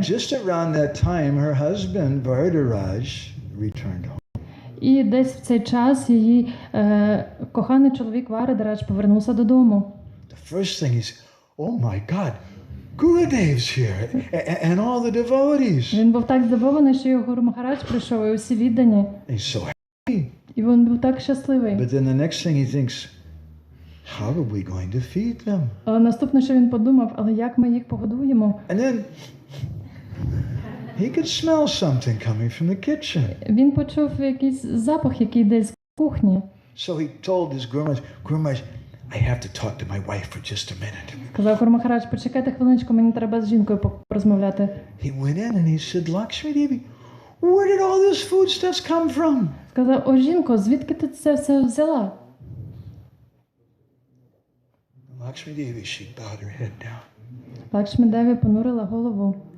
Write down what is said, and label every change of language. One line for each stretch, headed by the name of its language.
English: And just around that time, her husband Vardharaj returned home.
Ukrainian: І десь в цей час її коханий чоловік Варадрадж повернувся додому.
English: The first thing is, oh my God, Gurudev's here, and all the devotees.
Ukrainian: Він був так здивований, що його Гуру Махарадж прийшов, і усі віддані.
English: He's so happy.
Ukrainian: І він був так щасливий.
English: But then the next thing he thinks, how are we going to feed them?
Ukrainian: Але наступне, що він подумав, але як ми їх погодуємо?
English: And then he could smell something coming from the kitchen.
Ukrainian: Він почув якийсь запах, який йде з кухні.
English: So he told his Guru Maharaj, I have to talk to my wife for just a minute.
Ukrainian: Сказав Гуру Махарадж, почекайте хвилиночку, мені треба з жінкою порозмовляти.
English: He went in and he said, Lakshmi Devi, where did all this food stuff come from?
Ukrainian: Сказав, о жінко, звідки ти це все взяла?
English: Lakshmi Devi, she bowed her head down.
Ukrainian: Лакшмі Деві понурила голову.